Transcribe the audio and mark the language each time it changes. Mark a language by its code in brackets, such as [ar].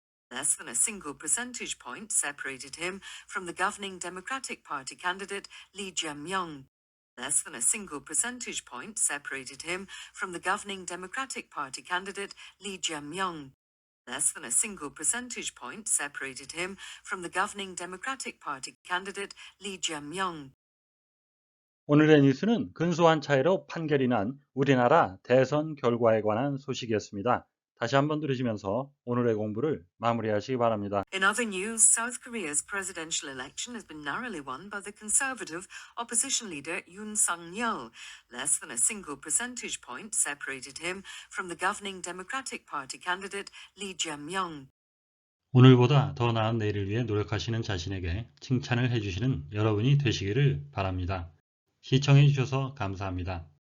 [en] Less than a single percentage point separated him from the governing Democratic Party candidate Lee Jae-myung. Less than a single percentage point separated him from the governing Democratic Party candidate Lee Jae-myung. Less than a single percentage point separated him from the governing Democratic Party candidate Lee Jae-myung. [ko] 오늘의 뉴스는 근소한 차이로 판결이 난 우리나라 대선 결과에 관한 소식이었습니다. 다시 한번 들으시면서 오늘의 공부를 마무리하시기 바랍니다. [en] In other news, South Korea's presidential election has been narrowly won by the conservative opposition leader Yoon Suk-yeol. Less than a single percentage point separated him from the governing Democratic Party candidate Lee Jae-myung. [ko] 오늘보다 더 나은 내일을 위해 노력하시는 자신에게 칭찬을 해주시는 여러분이 되시기를 바랍니다. 시청해 주셔서 감사합니다.